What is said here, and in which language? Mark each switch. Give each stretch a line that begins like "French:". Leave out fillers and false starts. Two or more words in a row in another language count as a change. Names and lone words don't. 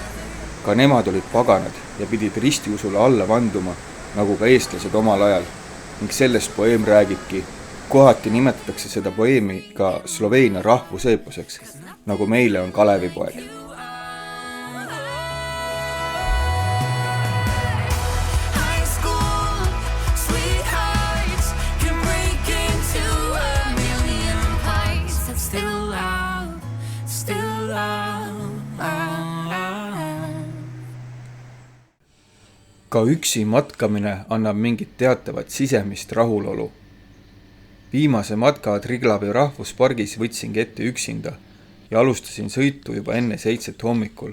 Estonian: Ka nemad olid paganad ja pidid ristiusule alla vanduma, nagu ka eestlased omal ajal. Ning sellest poeem räägibki. Kohati nimetatakse seda poeemi ka Sloveenia rahvuseeposeks, nagu meile on Kalevipoeg.
English: High school sweethearts can break into a million parts, and still love, still love.
Estonian: Ka üksi matkamine annab mingit teatavat sisemist rahulolu. Viimase matka Triglavi rahvuspargis võtsingi ette üksinda ja alustasin sõitu juba enne 7 hommikul.